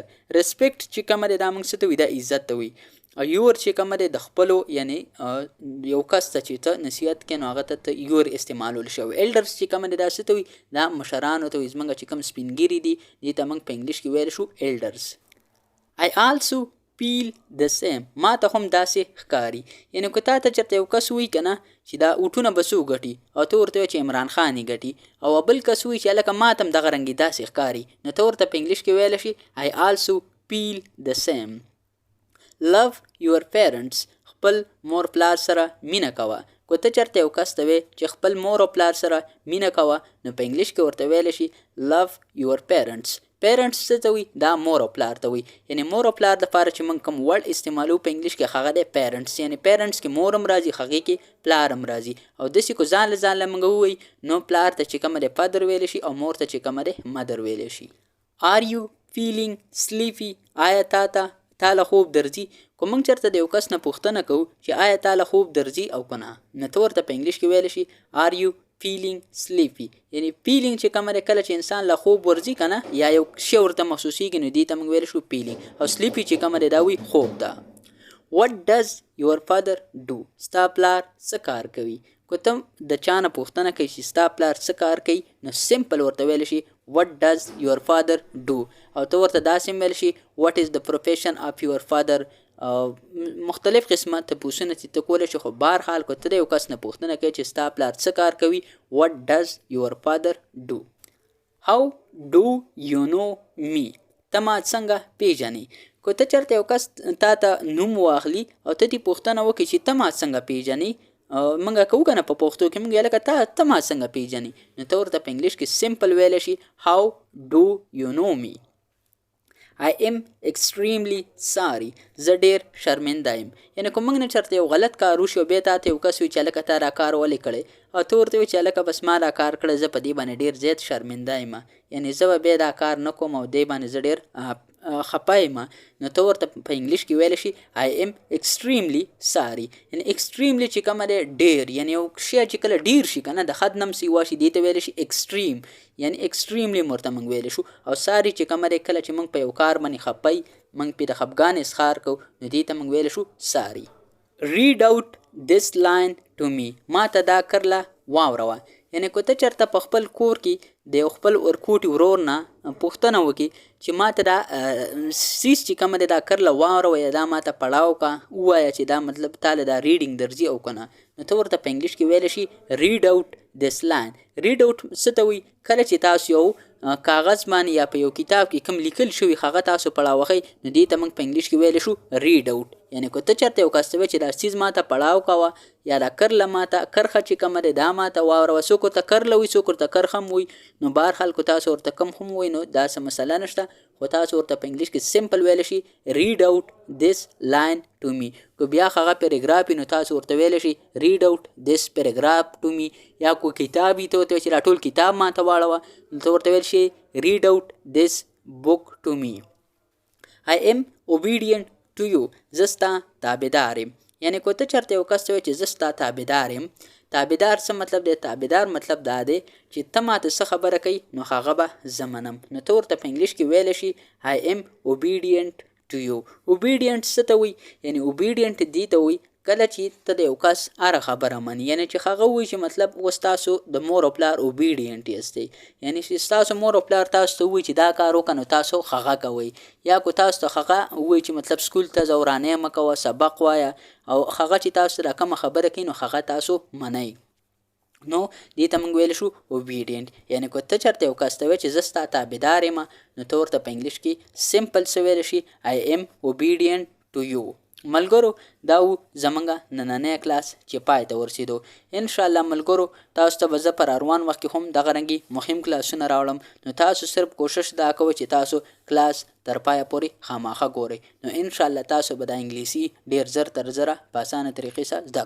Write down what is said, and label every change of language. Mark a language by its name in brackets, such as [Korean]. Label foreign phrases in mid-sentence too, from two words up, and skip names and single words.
[Pashto] ریسپیکټ چې کومه دی دا موږ څه ته وایي؟ دا عزت ته وایي. او یور چې کومه دی د خپلو، یعنی یو کس ته چې ته نصیحت کوې، نو هغه ته یور استعمالول شي. او ایلډرز چې کومه دی دا څه ته وایي؟ دا مشرانو ته وایي. زموږ چې کوم سپین ږیري دي، دې ته موږ په انګلیش کې ویلی شو ایلډرز. [English] I also feel the same. [Pashto] ما ته هم داسې ښکاري. یعنې که تا ته چېرته یو کس وایي که نه چې دا اوټونه به څوک ګټي او ته ورته وایې چې عمران خان یې ګټي او بل کس وایي چې هلکه ما ته هم دغه رنګې داسې ښکاري نو ته ورته په انګلیش کې ویلی شي [English] I also feel the same. Love your parents. [Pashto] خپل مور پلار سره مینه کوه. که ته چېرته یو کس ته وایې چې خپل مور او پلار سره مینه کوه نو په انګلیش کې ورته ویلی شي [English] love your parents. [Pashto] پیرنټس څه ته وي؟ دا مور او پلار ته وي. یعنې مور او پلار دپاره چې موږ کوم ورډ استعمالو په انګلیش کې هغه دی پیرنټس. یعنې پیرنټس کې مور هم راځي هغې کې پلار هم راځي او داسې که ځان له موږ ووایي نو پلار ته چې کومه دی فادر ویلی شي او مور ته چې کومه دی مدر ویلی شي. [English] Are you feeling sleepy؟ [Pashto] آیا تا له خوب درځي؟ که موږ چېرته د یو کس نه پوښتنه کوو چې آیا تا له خوب درځي او که نه نو ته ورته په انګلیش کې ویلی شي [English] Are you feeling sleepy؟ [Pashto] یعنې feeling چې کومه دی کله چې انسان له خوب ورځي که نه یا یو شی ورته محسوسیږي نو دې ته موږ ویلی شو feeling او sleepy چې کومه دی دا وي خوب ده. [English] What does your father do؟ [Pashto] ستا پلار څه کار کوي؟ که ته د چا نه پوښتنه کوي چې ستا پلار څه کار کوي نو سمپل ورته ویلی شي [English] What does your father do؟ [Pashto] او ته ورته داسې ویلی شي [English] What is the profession of your father؟ [Pashto] مختلف قسمه تپوسونه چې ته کولی شي خو بهرحال که ته د یو کس نه پوښتنه کوي چې ستا پلار څه کار کوي [English] What does your father do؟ How do you know me؟ [Pashto] ته ما څنګه پیژنې؟ که ته چېرته یو کس تا ته نوم واخلي او ته دې پوښتنه وکړي چې ته ما څنګه پیژنې موږ کوو که نه په پښتو کې موږ لکه ته ما څنګه پیژنې نو ته ورته په انګلیش کې سمپل ویلی شي [English] How do you know me؟ I am extremely sorry. [Pashto] زه ډېر شرمنده یم. یعنې که موږ نه چېرته یو غلط کار وشي او بیا تا ته یو کس وي چې هلکه تا دا کار ولې کړی او ته ورته وایې چې هلکه بس ما دا کار کړی زه په دې باندې ډېر زیات شرمنده یم یعنې زه به بیا دا کار نه کوم او دې باندې زه ډېر خپه یم نو ته ورته په انګلیش کې ویلی شي [English] I am extremely sorry. [Pashto] یعنې extremely چې کومه دی ډېر یعنې یو شی چې کله ډېر شي که نه د حد نه هم سیوا شي دې ته ویلی شي extreme. یعنې extremely ورته موږ ویلی شو او ساري چې کومه دی کله چې موږ په یو کار باندې خپه یي موږ پرې د خفګان اظهار کوو نو دې ته موږ ویلی شو sorry. [English] Read out this line to me. [Pashto] ما ته دا کرله واوروه. یعنې که ته چېرته په خپل کور کې د یو خپل ورکوټي ورور نه پوښتنه وکړي چې ما ته دا سیز چې کومه دی دا کرله واوروه یا دا ما ته پړاو کا ووایه چې دا مطلب تاله دا ریډینګ درځي او که نه نو ته ورته په انګلیش کې ویلی شي [English] read out this line. read out [Pashto] څه ته وایي؟ کله چې تاسو یو کاغذ باندې یا په یو کتاب کې کوم لیکل شوي هغه تاسو پړاوښئ نو دې ته موږ په انګلیش کې ویلی شو [English] read out. [Pashto] یعنې که ته چېرته یو کس ته وایې چې دا سیز ما ته پړاو کوه یا دا کرله ما ته کرښه چې کومه دی دا ما ته واوروه څوک ورته کرله وایي څوک ورته کرښه هم وایي نو بهرحال که تاسو ورته کم هم وایي نو دا څه مسله نشته خو تاسو ورته په انګلیش کې سمپل ویلی شي [English] read out this line to me. [Pashto] که بیا هغه پیراګراف وي نو تاسو ورته ویلی شي [English] read out this paragraph to me. [Pashto] یا کو کتاب وي ته ورته وایي چې دا ټول کتاب ما ته واړوه نو ته ورته ویلی شي [English] read out this book to me. I am obedient to you. [Pashto] زه ستا تابعدار یم. یعنې که ته چېرته یو کس ته وایي چې زه ستا تابعدار یم تابعدار څه مطلب دی؟ تابعدار مطلب دا دی چې ته ماته څه خبره کوي نو هغه به زه منم نو ته ورته په انګلیش کې ویلی شي [English] I am obedient to you. [Pashto] obedient څه ته وایي؟ یعنې obedient دې ته وایي کله چې ته د یو کس هره خبره مني یعنې چې هغه وایي چې مطلب اوس تاسو د مور او پلار obedient یاستئ یعنې چې ستاسو مور او پلار تاسو ته وایي چې دا کار وکړه نو تاسو هغه کوئ یا که تاسو ته هغه وایي چې مطلب سکول ته ځه ورانۍ مه کوه سبق وایه او هغه چې تاسو ته دا کومه خبره کوي نو هغه تاسو منئ نو دې ته موږ ویلی شو obedient. یعنې که ته چېرته یو کس ته وایې چې زه ستا تابعدار یم نو ته ورته په انګلیش کې سمپل څه ویلی شي [English] I am obedient to you. [Pashto] ملګرو دا و زمونږ نننی کلاس چې پای ته ورسېدو. انشاءالله ملګرو تاسو ته به زه پر روان وخت کې هم دغه رنګې مهم کلاسونه راوړم نو تاسو صرف کوشش دا کوئ چې تاسو کلاس تر پایه پورې خامخا ګورئ نو انشاءالله تاسو به د انګلیسي ډېر زر تر زره په اسانه طریقې سره زده کړئ.